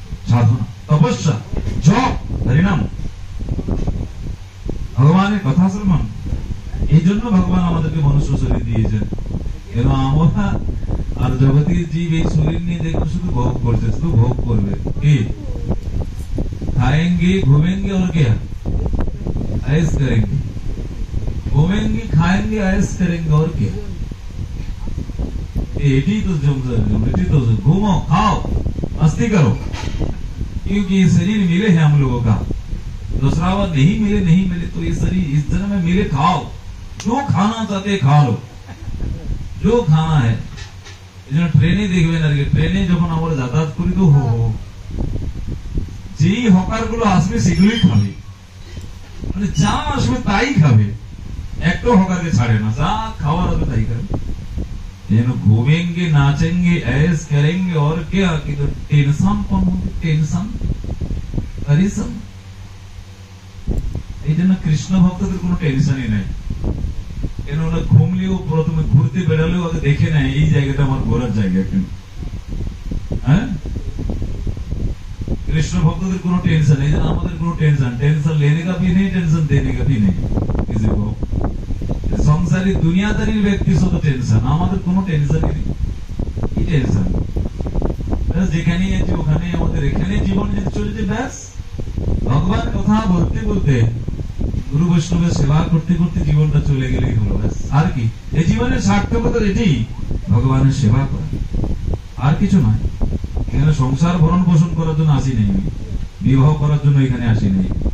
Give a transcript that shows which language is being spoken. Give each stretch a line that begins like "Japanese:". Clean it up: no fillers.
Bangla: সাধনা, তপস্যা, জপ, হরিনাম, ভগবানের কথা শ্রবণ, এই জন্য ভগবান আমাদেরকে মনুষ্য শরীর দিয়েছেন। কেন আমরা আর জগতের জীব এই শরীর নিয়ে দেখো শুধু ভোগ করছে, শুধু ভোগ করবে।
Hindi: কি खाएंगे घूमेंगे और क्या ऐश करेंगे, घूमेंगे खाएंगे ऐश करेंगे और क्या, एटी तो घूमो खाओ मस्ती करो, क्योंकि ये शरीर मिले हैं हम लोगों का, दूसरा बार नहीं मिले तो ये शरीर इस जन्म में मिले, खाओ जो खाना चाहते खा लो, जो खाना है।
Bangla: ट्रेने देखबे ना, ट्रेने যখন আমরা যাতায়াত করি তো যেই হকার গুলো আসবে সেগুলোই খাবে, মানে যা আসবে তাই খাবে, একটা হকারকে ছাড়ে না, যা খাওয়ার হবে তাই খাবে।
Hindi: घूमेंगे नाचेंगे ऐश करेंगे और क्या,
Bangla: কিন্তু টেনশন কম হবে, টেনশন পরিশ্রম। এই জন্য কৃষ্ণ ভক্তদের কোনো টেনশনই নাই, কেননা ঘুমলেও প্রথমে ঘুরতে বেড়ালেও আগে দেখে নেয় এই জায়গাটা আমার ঘোরার জায়গা কিনা।
Hindi: হ্যাঁ, कृष्ण भक्तों को टेंशन नहीं, हमारे को टेंशन टेंशन लेने का भी नहीं, टेंशन देने का भी नहीं किसी को। संसारी दुनियादारी व्यक्ति से तो टेंशन, हमारे को टेंशन ही नहीं, की टेंशन बस
Bangla: যেখানে আছে ওখানে আমাদের এখানে জীবন যেতে চলেছে ব্যাস। ভগবান কথা বলতে বলতে গুরু বৈষ্ণবের সেবা করতে করতে জীবনটা চলে গেলেই হলো ব্যাস। আর কি এই জীবনের সার্থকতা এটাই, ভগবানের সেবা করা, আর কিছু নয়। এখানে সংসার ভরণ পোষণ করার জন্য আসি নেই, বিবাহ করার জন্য এখানে আসি নেই।